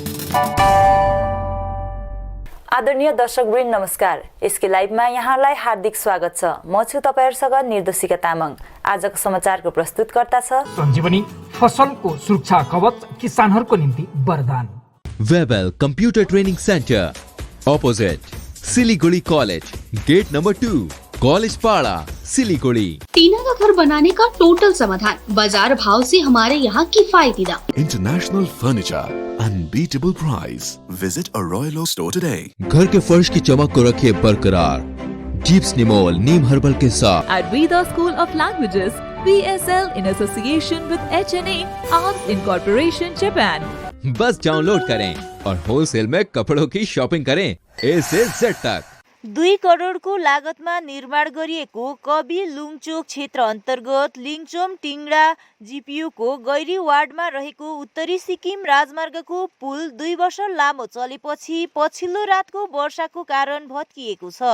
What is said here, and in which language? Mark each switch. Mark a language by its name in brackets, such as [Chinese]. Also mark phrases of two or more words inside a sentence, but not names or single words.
[Nepali] आदरणीय दर्शकवृन्द नमस्कार। यसकै लाइभमा यहाँलाई हार्दिक स्वागत छ। म छु तपाईहरुसँग निर्देशिका तामाङ। आजको समाचारको प्रस्तुतकर्ता छ सञ्जीवनी फसलको सुरक्षा कवच किसानहरुको निम्ति वरदान। [English] Webel Computer Training Centre opposite Siliguri College, Gate Number 2, College Para, Siliguri, सिलीगुड़ी। [Hindi] टीना का घर बनाने का टोटल समाधान, बाजार भाव से हमारे यहाँ किफायती दाम। [English] International Furniture, Unbeatable Price. Visit a Royal Oak store today. [Hindi] घर के फर्श की चमक को रखिए बरकरार जीप्स निमोल नीम हर्बल के साथ। [English] At Veda School of Languages, VSL in association with HNA Arms Incorporation Japan. [Hindi] बस डाउनलोड करें और होलसेल में कपड़ों की शॉपिंग करें A से Z तक। [Nepali] 2 करोडको लागतमा निर्माण गरिएको कवि लुङचोक क्षेत्र अन्तर्गत लिङचोम टिङ्डा जीपीयूको गैरी वार्डमा रहेको उत्तरी सिक्किम राजमार्गको पुल 2 वर्ष लामो चलेपछि पछिल्लो रातको वर्षाको कारण भत्किएको छ।